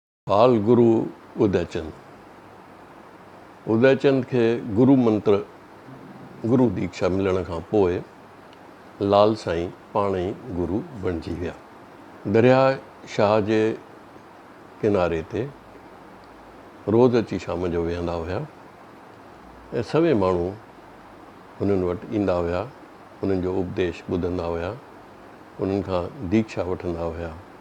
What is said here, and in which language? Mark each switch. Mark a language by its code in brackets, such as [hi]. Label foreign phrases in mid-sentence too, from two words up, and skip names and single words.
[sd] बाल गुरु उदयचंद। उदयचंद के गुरु मंत्र गुरु दीक्षा मिलण खां पोइ लाल साईं पाण ई गुरु बणिजी विया। दरिया शाह जे किनारे ते रोज़ अची शाम जो वेहंदा हुआ ऐं सभई माण्हू हुननि वटि ईंदा हुआ, उन्हनि जो उपदेश ॿुधंदा हुआ, उन्हनि खां दीक्षा वठंदा हुआ।